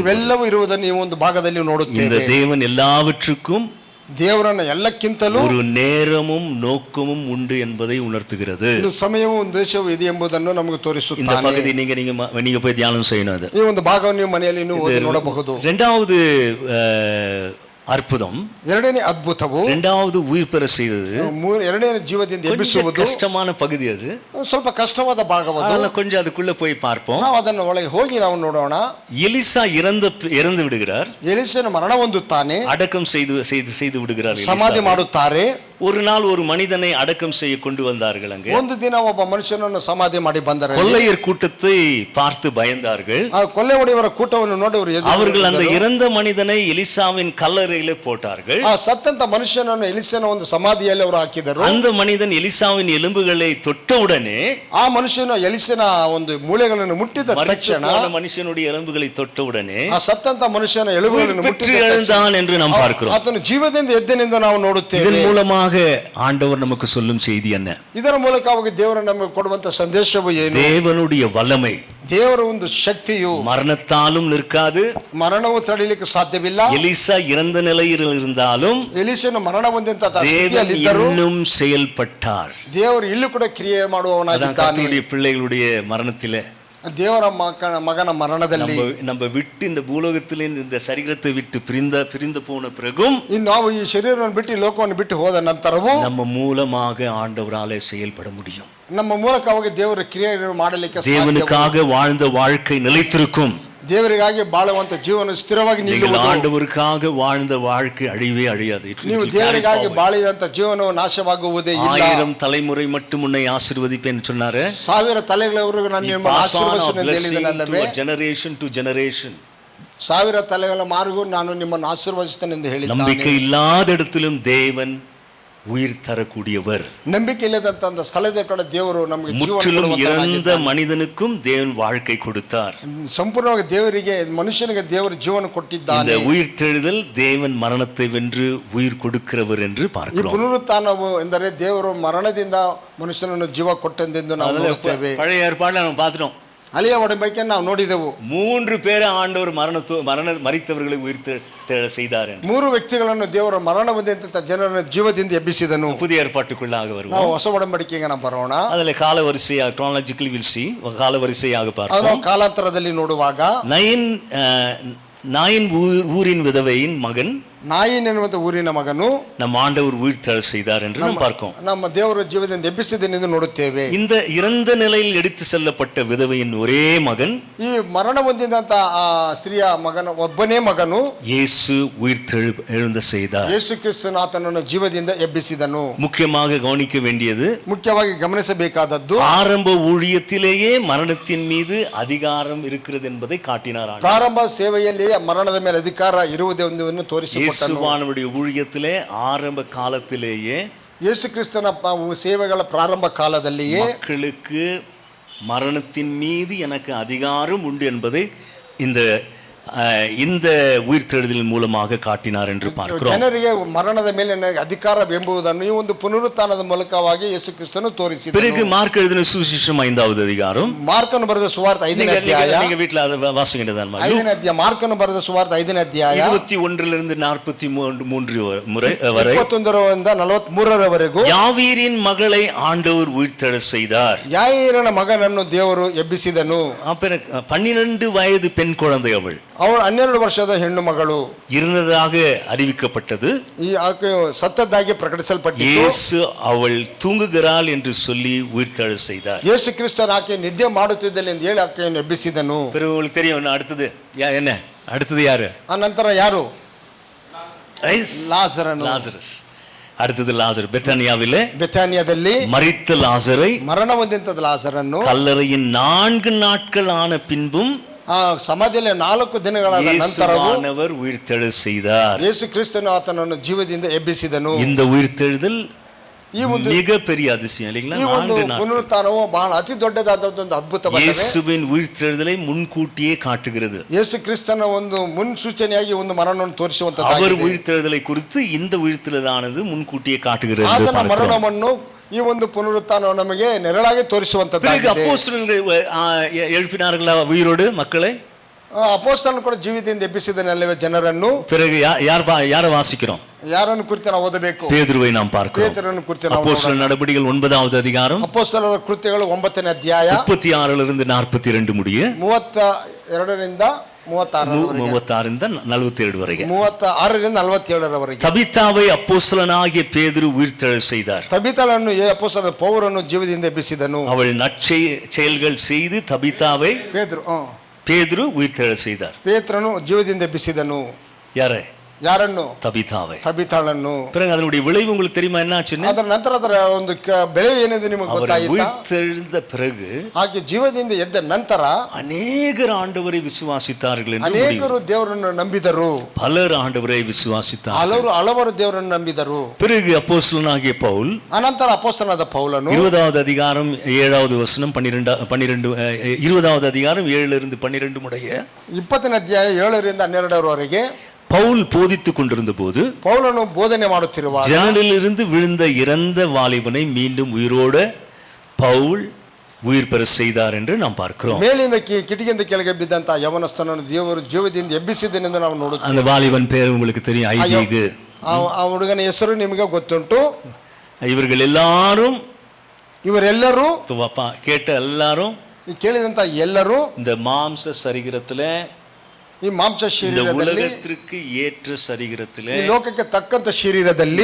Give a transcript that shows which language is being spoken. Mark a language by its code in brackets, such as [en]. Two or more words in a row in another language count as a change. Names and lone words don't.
[kn] ಇವೆಲ್ಲವೂ ಇರುವುದನ್ನು ಈ ಒಂದು ಭಾಗದಲ್ಲಿ [ta] இந்த [kn] ನೋಡುತ್ತೇವೆ. [ta] தேவன் எல்லாவற்றுக்கும் [kn] ದೇವರನ್ನ ಎಲ್ಲಕ್ಕಿಂತಲೂ [ta] ஒரு நேரமும் நோக்கமும் உண்டு என்பதை உணர்த்துகிறது. [kn] ಒಂದು ಸಮಯವೂ ಉದ್ದೇಶವೂ ಇದೆ ಎಂಬುದನ್ನು ನಮಗೆ [ta] இந்த [kn] ತೋರಿಸುತ್ತಾನೆ. [ta] பகுதி நீங்க போய் தியானம் செய்யணும். அது [kn] ಈ ಒಂದು ಭಾಗವನ್ನು ನೀವು ಮನೆಯಲ್ಲಿ ನೀವು ಓದಿ ನೋಡಬಹುದು. [ta] இரண்டாவது அற்புதம், [kn] ಎರಡನೇ ಅದ್ಭುತವು, [ta] இரண்டாவது உயிர் பெற செய்தது [kn] ಎರಡನೇ ಜೀವದಿಂದ [ta] கொஞ்சம் [kn] ಎಬ್ಬಿಸುವುದು [ta] கஷ்டமான பகுதி. அது [kn] ಸ್ವಲ್ಪ ಕಷ್ಟವಾದ ಭಾಗವದು. [ta] அதனால கொஞ்சம் அதுக்குள்ள போய் பார்ப்போம். [kn] ನಾವು ಅದನ್ನು ಒಳಗೆ ಹೋಗಿ ನಾವು ನೋಡೋಣ. [ta] எலிசா இறந்து விடுகிறார், [kn] ಎಲಿಸನು ಮರಣ ಹೊಂದುತ್ತಾನೆ, [ta] அடக்கம் செய்து விடுகிறார். [kn] ಸಮಾಧಿ ಮಾಡುತ್ತಾರೆ. [ta] ஒரு நாள் ஒரு மனிதனை அடக்கம் செய்ய கொண்டு வந்தார்கள். அங்கே [kn] ಒಂದು ದಿನ ಒಬ್ಬ ಮನುಷ್ಯನನ್ನು ಸಮಾಧಿ ಮಾಡಿ ಬಂದರು. [ta] கொள்ளையர் கூட்டத்தை பார்த்து பயந்தார்கள். [kn] ಆ ಕೊಲೆ ಹೊಡೆಯವರ ಕೂಟವನ್ನು ನೋಡಿ [ta] அவர்கள் அந்த இறந்த மனிதனை எலிசாவின் கல்லறையிலே போட்டார்கள். [kn] ಆ ಸತ್ತಂತ ಮನುಷ್ಯನನ್ನು ಎಲಿಸನ ಒಂದು ಸಮಾಧಿಯಲ್ಲಿ ಅವರು ಹಾಕಿದರು. [ta] அந்த மனிதன் எலிசாவின் எலும்புகளை தொட்டவுடனே, [kn] ಆ ಮನುಷ್ಯನು ಎಲಿಸನ ಒಂದು ಮೂಳೆಗಳನ್ನು ಮುಟ್ಟಿದ ತಕ್ಷಣ, [ta] மனுஷனுடைய எலும்புகளை தொட்டவுடனே [kn] ಆ ಸತ್ತಂತ ಮನುಷ್ಯನ ಎಲುಬುಗಳನ್ನು [ta] பெற்று எழுந்தான் என்று நாம் பார்க்கிறோம். [kn] ಆತನು ಜೀವದಿಂದ ಎದ್ದನೆಂದು ನಾವು ನೋಡುತ್ತೇವೆ. [ta] இதன் மூலமாக ஆண்டவர் நமக்கு சொல்லும் செய்தி என்ன? [kn] ಇದರ ಮೂಲಕವಾಗಿ ದೇವರು ನಮಗೆ ಕೊಡುವಂತ ಸಂದೇಶವು ಏನು? [ta] தேவனுடைய வல்லமை, [kn] ದೇವರ ಒಂದು ಶಕ್ತಿಯು [ta] மரணத்தாலும் நிற்காது. [kn] ಮರಣವು ತಡೆಯಲಿಕ್ಕೆ ಸಾಧ್ಯವಿಲ್ಲ. [ta] எலிசா இறந்த நிலையில் இருந்தாலும் [kn] ಎಲಿಸನು ಮರಣ ಹೊಂದಿದಂತ [ta] தேவன் [kn] ಸ್ಥಿತಿಯಲ್ಲಿದ್ದರೂ [ta] இன்னும் செயல்பட்டார். [kn] ದೇವರು ಇಲ್ಲೂ ಕೂಡ ಕ್ರಿಯೆ ಮಾಡುವವನಾಗಿದ್ದಾನೆ. [ta] கர்த்தருடைய பிள்ளைகளுடைய மரணத்திலே, [kn] ದೇವರ ಮಗನ ಮರಣದಲ್ಲಿ, [ta] நம்ம விட்டு இந்த பூலோகத்திலே இந்த சரீரத்தை விட்டு பிரிந்து போன பிறகும், [kn] ನಾವು ಈ ಶರೀರವನ್ನು ಬಿಟ್ಟು ಈ ಲೋಕವನ್ನು ಬಿಟ್ಟು ಹೋದ ನಂತರವೂ [ta] நம்ம மூலமாக ஆண்டவராலே செயல்பட முடியும். [kn] ನಮ್ಮ ಮೂಲಕವಾಗಿ ದೇವರ ಕ್ರಿಯೆಯನ್ನು ಮಾಡಲಿಕ್ಕೆ ಸಾಧ್ಯ. [ta] தேவனுக்காக வாழ்ந்த வாழ்க்கை நிலைத்திருக்கும். [kn] ದೇವರಿಗಾಗಿ ಬಾಳುವಂತ ಜೀವನ ಸ್ಥಿರವಾಗಿ ನಿಲ್ಲುವುದು. [ta] ஆண்டவருக்காக வாழ்ந்த வாழ்க்கை அழிவே அழியாது. [kn] ನೀವು ದೇವರಿಗಾಗಿ ಬಾಳಿದಂತ ಜೀವನವು ನಾಶವಾಗುವುದೇ ಇಲ್ಲ. [ta] 1000 தலைமுறை மட்டும் உன்னை ஆசீர்வதிப்பேன் சொன்னாரே. [kn] 1000 ತಲೆಗಳವರೆಗೂ ನಾನು ನಿಮ್ಮನ್ನು ಆಶೀರ್ವದಿಸುತ್ತೇನೆ ಎಂದು ಹೇಳಿದನಲ್ಲವೇ? [en] generation to generation. [kn] 1000 ತಲೆಗಳ ಮಾರ್ಗೂ ನಾನು ನಿಮ್ಮನ್ನು ಆಶೀರ್ವದಿಸುತ್ತೇನೆ ಎಂದು ಹೇಳಿದ್ದಾನೆ. [ta] நம்பிக்கை இல்லாத இடத்திலும் தேவன் உயிர் தரக்கூடியவர். [kn] ನಂಬಿಕೆ ಇಲ್ಲದಂತ ಒಂದು ಸ್ಥಳದ ಕಡೆ ದೇವರು ನಮಗೆ ಜೀವನ [ta] முற்றிலும் இறந்த [kn] ಕೊಡುವಂತನಾಗಿದ್ದಾನೆ. [ta] மனிதனுக்கும் தேவன் வாழ்க்கை கொடுத்தார். [kn] ಸಂಪೂರ್ಣವಾಗಿ ದೇವರಿಗೆ ಮನುಷ್ಯನಿಗೆ ದೇವರು ಜೀವನ ಕೊಟ್ಟಿದ್ದಾನೆ. [ta] இந்த உயிர்த்தெழுதல் தேவன் மரணத்தை வென்று உயிர் கொடுக்கிறவர் என்று [kn] ಈ [ta] பார்க்கிறோம். [kn] ಪುನರುತ್ಥಾನವು ಎಂದರೆ ದೇವರು ಮರಣದಿಂದ ಮನುಷ್ಯನನ್ನು ಜೀವ ಕೊಟ್ಟೆಂದೆಂದು ನಾವು ನೋಡುತ್ತೇವೆ. [ta] பழைய ஏற்பாடுல நம்ம பார்த்துட்டோம். [kn] ಅಲಿಯ ಒಡಂಬಡಿಕೆ ನಾವು ನೋಡಿದೆವು. [ta] 3 பேரை ஆண்டவர் மரித்தவர்களை உயிர் செய்தார். [kn] 3 ವ್ಯಕ್ತಿಗಳನ್ನು ದೇವರ ಮರಣ ಹೊಂದಿದಂತ ಜನರನ್ನು ಜೀವದಿಂದ ಎಬ್ಬಿಸಿದನು. [ta] புதிய ஏற்பாட்டுக்குள்ளாக வருவோம். [kn] ನಾವು ಹೊಸ ಒಡಂಬಡಿಕೆಗೆ ನಾವು ಬರೋಣ. [ta] அதுல கால வரிசையாக [en] chronologically we'll see, [ta] கால வரிசையாக பார்ப்போம். [kn] ನಾವು ಕಾಲಾಂತರದಲ್ಲಿ ನೋಡುವಾಗ [ta] நாயின் ஊரின் விதவையின் மகன், [kn] ನಾಯಿನ್ ಎನ್ನುವಂತ ಊರಿನ ಮಗನು [ta] நம் ஆண்டவர் உயிர் தழ செய்தார் என்று நாம் பார்க்கிறோம். [kn] ನಮ್ಮ ದೇವರ ಜೀವದಿಂದ ಎಬ್ಬಿಸಿದನೆಂದು ನೋಡುತ್ತೇವೆ. [ta] இந்த இறந்த நிலையில் எடுத்து செல்லப்பட்ட விதவையின் ஒரே மகன், [kn] ಈ ಮರಣ ಹೊಂದಿದಂತ ಆ ಸ್ತ್ರೀಯ ಮಗನ ಒಬ್ಬನೇ ಮಗನು [ta] இயேசு உயிர் எழுந்த செய்தார். [kn] ಯೇಸು ಕ್ರಿಸ್ತನು ಆತನನ್ನು ಜೀವದಿಂದ ಎಬ್ಬಿಸಿದನು. [ta] முக்கியமாக கவனிக்க வேண்டியது, [kn] ಮುಖ್ಯವಾಗಿ ಗಮನಿಸಬೇಕಾದದ್ದು, [ta] ஆரம்ப ஊழியத்திலேயே மரணத்தின் மீது அதிகாரம் இருக்கிறது என்பதை காட்டினார். [kn] ಪ್ರಾರಂಭ ಸೇವೆಯಲ್ಲಿ ಮರಣದ ಮೇಲೆ ಅಧಿಕಾರ ಇರುವುದೆಂದು ತೋರಿಸಿಕೊಟ್ಟನು. [ta] இயேசுவானுடைய ஊழியத்திலே ஆரம்ப காலத்திலேயே, [kn] ಯೇಸು ಕ್ರಿಸ್ತನ ಸೇವೆಗಳ ಪ್ರಾರಂಭ ಕಾಲದಲ್ಲಿಯೇ [ta] மக்களுக்கு மரணத்தின் மீது எனக்கு அதிகாரம் உண்டு என்பதை இந்த உயிர்த்தெழுதலின் மூலமாக காட்டினார் என்று பார்க்கிறோம். [kn] ಜನರಿಗೆ ಮರಣದ ಮೇಲೆ ನನಗೆ ಅಧಿಕಾರವೆಂಬುದನ್ನು ಈ ಒಂದು ಪುನರುತ್ಥಾನದ ಮೂಲಕವಾಗಿ ಯೇಸು ಕ್ರಿಸ್ತನು ತೋರಿಸಿದನು. [ta] பிறகு மார்க் எழுதின சுவிசேஷம் 5வது அதிகாரம், [kn] ಮಾರ್ಕನು ಬರೆದ ಸುವಾರ್ತೆ 5ನೇ ಅಧ್ಯಾಯ, [ta] நீங்க வீட்ல அதை வாசிக்கிட்டதான். [kn] 5ನೇ ಅಧ್ಯಾಯ, ಮಾರ್ಕನು ಬರೆದ ಸುವಾರ್ತೆ 5ನೇ ಅಧ್ಯಾಯ [ta] 21 43 வரை, [kn] 21ರಿಂದ 43ರವರೆಗೂ, [ta] யாவீரின் மகளை ஆண்டவர் உயிர்த்தெழ செய்தார். [kn] ಯಾಯೀರನ ಮಗನನ್ನು ದೇವರು ಎಬ್ಬಿಸಿದನು. [ta] 12 வயது பெண் குழந்தை அவள் [kn] ಅವಳು 12 ವರ್ಷದ ಹೆಣ್ಣು ಮಗಳು [ta] இருந்ததாக அறிவிக்கப்பட்டது. [kn] ಈ ಆಕೆ ಸತ್ತದ್ದಾಗಿ ಪ್ರಕಟಿಸಲ್ಪಟ್ಟಿತು. [ta] இயேசு அவள் தூங்குகிறாள் என்று சொல்லி உயிர்த்தெழ செய்தார். [kn] ಯೇಸು ಕ್ರಿಸ್ತನು ಆಕೆ ನಿದ್ದೆ ಮಾಡುತ್ತಿದ್ದಳು ಎಂದು ಹೇಳಿ ಆಕೆಯನ್ನು ಎಬ್ಬಿಸಿದನು. [ta] பிறகு உங்களுக்கு தெரியும் அடுத்தது என்ன? அடுத்தது யாரு? [kn] ಆ ನಂತರ ಯಾರು? ಲಾಜರಸ್. [ta] அடுத்தது லாசர். [kn] ಬೆಥಾನಿಯಾದಲ್ಲಿ [ta] மரித்த லாசரை, [kn] ಮರಣ ಹೊಂದಿದಂತ ಲಾಜರನ್ನು [ta] கல்லறையின் 4 நாட்கள் ஆன பின்பும் [kn] ಆ ಸಮಾಧಿಯಲ್ಲಿ 4 ದಿನಗಳಾದ ನಂತರವೂ [ta] இயேசுவானவர் உயிர்த்தெழ செய்தார். [kn] ಯೇಸು ಕ್ರಿಸ್ತನು ಆತನನ್ನು ಜೀವದಿಂದ ಎಬ್ಬಿಸಿದನು. [ta] இந்த உயிர்த்தெழுதல் [kn] ಈ ಒಂದು [ta] மிகப்பெரிய அதிசயம் இல்லைங்களா? [kn] ಈ ಒಂದು ಪುನರುತ್ಥಾನವು ಬಹಳ ಅತಿ ದೊಡ್ಡದಾದ ಒಂದು ಅದ್ಭುತವಾಗಿದೆ. [ta] இயேசுவின் உயிர்த்தெழுதலை முன்கூட்டியே காட்டுகிறது. [kn] ಯೇಸು ಕ್ರಿಸ್ತನ ಒಂದು ಮುನ್ಸೂಚನೆಯಾಗಿ ಒಂದು ಮರಣವನ್ನು ತೋರಿಸುವಂತದ್ದಾಗಿದೆ. [ta] அவர் உயிர்த்தெழுதலை குறித்து இந்த உயிர்த்தெழுதலானது முன்கூட்டியே காட்டுகிறது. [kn] ಆತನ ಮರಣವನ್ನು ಈ ಒಂದು ಪುನರುತ್ಥಾನವು ನಮಗೆ ನೆರಳಾಗಿ [ta] பிறகு [kn] ತೋರಿಸುವಂತದ್ದಾಗಿದೆ. [ta] அப்போஸ்தலர்கள் எழுப்பினார்களா உயிரோடு மக்களை? [kn] ಅಪೊಸ್ತಲನು ಕೂಡ ಜೀವಿತದಿಂದ ಎಬ್ಬಿಸಿದನಲ್ಲವೇ ಜನರನ್ನು. [ta] பிறகு யாரை வாசிக்கிறோம்? [kn] ಯಾರನ್ನು ಕುರಿತು ನಾವು ಓದಬೇಕು? [ta] பேதுருவை நாம் பார்க்கிறோம். [kn] ಪೇತ್ರನನ್ನು ಕುರಿತು ನಾವು [ta] அப்போஸ்தலர் நடபடிகள் 9வது அதிகாரம் [kn] ಅಪೊಸ್ತಲರ ಕೃತ್ಯಗಳು 9ನೇ ಅಧ್ಯಾಯ [ta] 36லிருந்து 42 முடிய [kn] 32ರಿಂದ 36ರಿಂದ 47 வரைಗೆ 36ರಿಂದ 47ರವರೆಗೆ [ta] தபித்தாவை அப்போஸ்தலனாகிய பேதுரு உயிர்த்தெழ செய்தார். [kn] ತಬಿತಳನ್ನು ಅಪೊಸ್ತಲ ಪೌಲನು ಜೀವದಿಂದ ಎಬ್ಬಿಸಿದನು. [ta] அவள் நற்செயல்கள் செய்து தபித்தாவை பேதுரு உயிர்த்தெழ செய்தார். [kn] ಪೇತ್ರನು ಜೀವದಿಂದ ಎಬ್ಬಿಸಿದನು. ಯಾರನ್ನು? ತಬಿತಾಳನ್ನು. [ta] பிறகு அதனுடைய விளைவு உங்களுக்கு தெரியுமா என்ன ஆச்சுன்னு? [kn] ಅದರ ನಂತರ ಅದರ ಒಂದು ಬೆಳೆ ಏನೆಂದು ನಿಮಗೆ ಗೊತ್ತಾಯಿತಾ? [ta] உயிர்த்தெழுந்த பிறகு [kn] ಹಾಗೆ ಜೀವದಿಂದ ಎದ್ದ ನಂತರ [ta] அநேகர் ஆண்டவரை விசுவாசித்தார்கள் என்று [kn] ಅನೇಕರು ದೇವರನ್ನು ನಂಬಿದರು. [ta] பலர் ஆண்டவரை விசுவாசித்தார்கள். [kn] ಹಲವರು ದೇವರನ್ನು ನಂಬಿದರು. [ta] பிறகு அப்போஸ்தலனாகிய பவுல் [kn] ಅನಂತರ ಅಪೊಸ್ತಲನಾದ ಪೌಲನು [ta] 20வது அதிகாரம் 7வது வசனம் 20வது அதிகாரம் 7லிருந்து 12 முடிய [kn] 20ನೇ ಅಧ್ಯಾಯ 7ರಿಂದ 12ರವರೆಗೆ [ta] பவுல் போதித்துக் கொண்டிருந்த போது [kn] ಪೌಲನು ಬೋಧನೆ ಮಾಡುತ್ತಿರುವಾಗ [ta] ஜன்னலிலிருந்து விழுந்த இறந்த வாலிபனை மீண்டும் உயிரோட பவுல் உயிர் பெற செய்தார் என்று நாம் பார்க்கிறோம். [kn] ಮೇಲಿಂದ ಕಿಟಕಿಯಿಂದ ಕೆಳಗೆ ಬಿದ್ದಂತ ಯವನಸ್ಥನನ್ನು ದೇವರು ಜೀವದಿಂದ ಎಬ್ಬಿಸಿದನೆಂದು ನಾವು ನೋಡುತ್ತೇವೆ. [ta] அந்த வாலிபன் பேர் உங்களுக்கு தெரியும், ஐதீகு. [kn] ಆ ಹುಡುಗನ ಹೆಸರು ನಿಮಗೆ ಗೊತ್ತುಂಟು. ಇವರೆಲ್ಲರೂ [ta] கேட்ட எல்லாரும் [kn] ಕೇಳಿದಂತ ಎಲ್ಲರೂ [ta] இந்த மாம்ச சரீரத்திலே [kn] ಈ ಮಾಂಸ ಶರೀರದಲ್ಲಿ [ta] உலகத்திற்கு ஏற்ற சரீரத்திலே [kn] ಈ ಲೋಕಕ್ಕೆ ತಕ್ಕಂತ ಶರೀರದಲ್ಲಿ